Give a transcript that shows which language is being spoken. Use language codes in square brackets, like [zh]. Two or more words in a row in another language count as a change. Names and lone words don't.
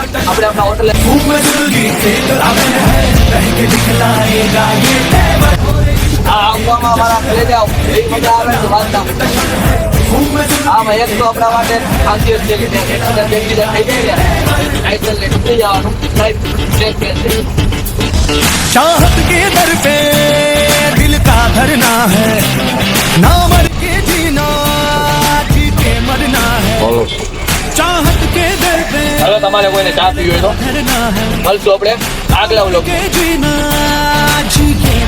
[gu] આપણે આપણા હોટલે આવવામાં અમારા ઘરે જાઓ એ મજા આવે છે. વાંચતા આમાં એક તો આપણા માટે ખાસિયત છે કે અંદર બેસી થઈ જાય ને નીકળી જવાનું. [hi] चाहत के दर पे दिल का धरना है, ना मर के जीना जी के मरना है. चाहत के दर पे [gu] હવે તમારે કોઈને ચા પીવી હોય તો [hi] धरना है, [gu] મળશું આપણે આગલા વ્લોગ. [hi] के जीना जी